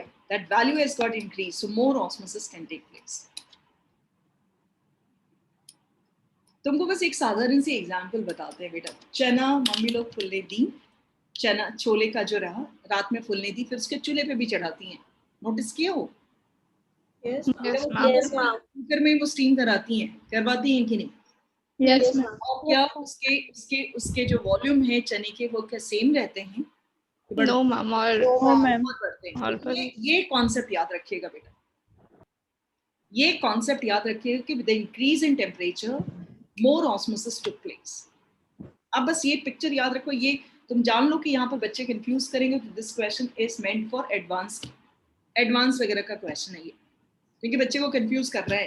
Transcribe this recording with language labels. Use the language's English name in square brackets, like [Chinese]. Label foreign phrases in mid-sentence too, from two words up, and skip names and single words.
[English] That value has got increase, so more osmosis can take place. [Hindi] तुमको बस एक साधारण सी एग्जांपल बताते हैं बेटा। चना मम्मी लोग फुलने दी, चना छोले का जो रहा रात में फुलने दी, फिर उसके चूल्हे पे भी चढ़ाती हैं। नोटिस किया हो? [English] Yes, Yes, ma'am. [Hindi] कुकर में वो स्टीम कराती हैं, करवाती हैं कि नहीं? [English] Yes, ma'am. [Hindi] और क्या उसके उसके उसके जो वॉल्यूम है चने के वो क्या सेम रहते हैं? [English] No, ma'am. Or No, ma'am. [Hindi] बहुत बढ़ते हैं। और तो ये कॉन्सेप्ट याद रखिएगा बेटा, ये कॉन्सेप्ट याद रखिएगा कि [English] with the increase in temperature more osmosis took place. [Hindi] अब बस ये पिक्चर याद रखो, ये तुम जान लो कि यहाँ पर बच्चे कंफ्यूज करेंगे कि [English] this question is meant for advance [Hindi] वगैरह का क्वेश्चन है ये, क्योंकि बच्चे को कंफ्यूज कर रहा है।